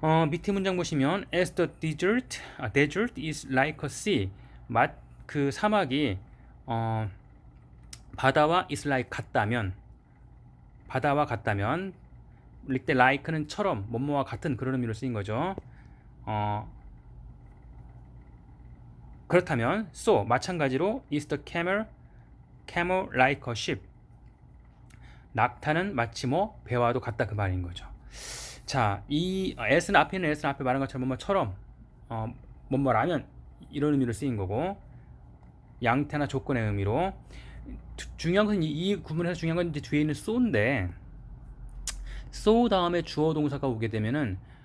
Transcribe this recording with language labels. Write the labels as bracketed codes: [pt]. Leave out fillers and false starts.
[ko] 밑에 문장 보시면 [en] as the desert is like a sea. [ko] 그 사막이 바다와 [en] is like [ko] 바다와 같다면 이때 like는 처럼 뭐뭐와 같은 그런 의미로 쓰인 거죠. 그렇다면 [en] so [ko] 마찬가지로 [en] is the camel like a ship. [ko] 낙타는 마치 뭐 배와도 같다 그 말인 거죠. 자, 이 s는 앞에 말한 것처럼 뭐뭐처럼 뭐뭐라면 이런 의미로 쓰인 거고 양태나 조건의 의미로 중요한 건 이 구문에서 중요한 건 이제 뒤에 있는 so인데 so 다음에 주어 동사가 오게 되면은